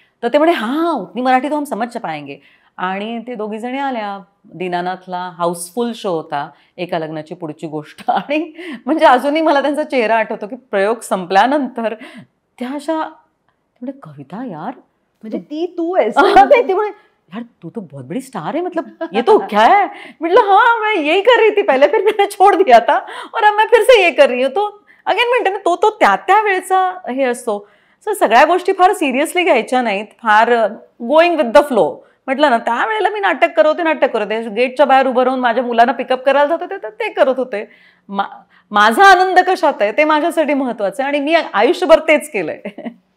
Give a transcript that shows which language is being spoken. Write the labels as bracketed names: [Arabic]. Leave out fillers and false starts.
[Marathi] तर ते म्हणे हां [Hindi] उतनी मराठी तो हम समझ पाएंगे. [Marathi] आणि ते दोघी जणी आल्या. दीनानाथला हाऊसफुल शो होता, एका लग्नाची पुढची गोष्ट. आणि म्हणजे अजूनही मला त्यांचा चेहरा आठवतो की प्रयोग संपल्यानंतर त्या अशा म्हणजे कविता यार म्हणजे ती तू आहेस. [Hindi] नहीं [Marathi] ती म्हणे [Hindi] यार तू तो बहुत बड़ी स्टार है, मतलब ये तो क्या है. [Marathi] म्हटलं [Hindi] हाँ मैं यही कर रही थी पहले, फिर मैंने छोड़ दिया था और अब मैं फिर से ये कर रही हूँ. [Marathi] तो अगेन म्हणते ना तो त्या वेळचा हे असतो. सो सगळ्या गोष्टी फार सिरियसली घ्यायच्या नाहीत, फार [English] Going with the flow. [Marathi] म्हटलं ना त्यावेळेला मी नाटक करत होते, गेटच्या बाहेर उभं राहून माझ्या मुलांना पिकअप करायला जात होते तर ते करत होते. माझा आनंद कशात आहे ते माझ्यासाठी महत्वाचं आहे आणि मी आयुष्यभर तेच केलंय.